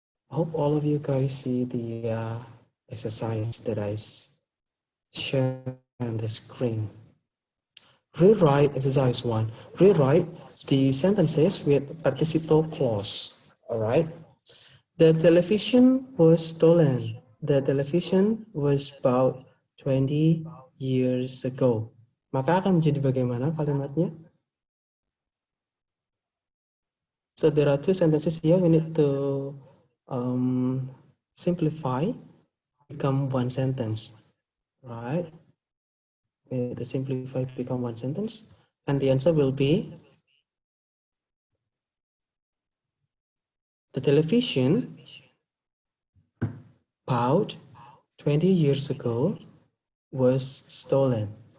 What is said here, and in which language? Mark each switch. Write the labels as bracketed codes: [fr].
[en] I hope all of you guys see the exercise that I share on the screen. Rewrite exercise 1. Rewrite the sentences with participle clause. All right. The television was stolen. The television was bought 20 years ago. [id] Maka akan menjadi bagaimana kalimatnya? [en] So there are two sentences here. We need to simplify, become one sentence, right? We need to simplify, become one sentence. And the answer will be, the television bought 20 years ago was stolen.